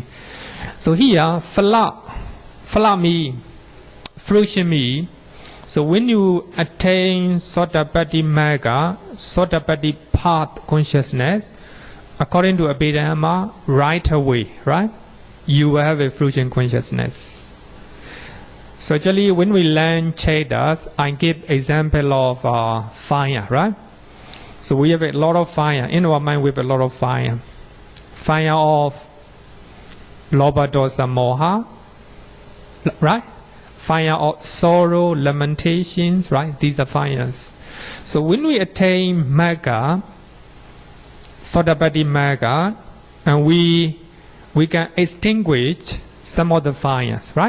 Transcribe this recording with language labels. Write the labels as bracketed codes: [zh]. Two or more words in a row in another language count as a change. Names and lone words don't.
[en] So here, phala means, fruition means, so when you attain [pi] Sotapaddi Magga, [en] Sotapaddi path consciousness, according to Abhidhamma, right away, right? You will have a fruition consciousness. So actually, when we learn Cittas, I give example of fire, right? So we have a lot of fire in our mind. We have a lot of fire, fire of [pi] lobha, dosa, moha, [en] right? Fire of sorrow, lamentations, right? These are fires. So when we attain [pi] Magga, Sotapaddi Magga, [en] and we can extinguish some of the fires, right?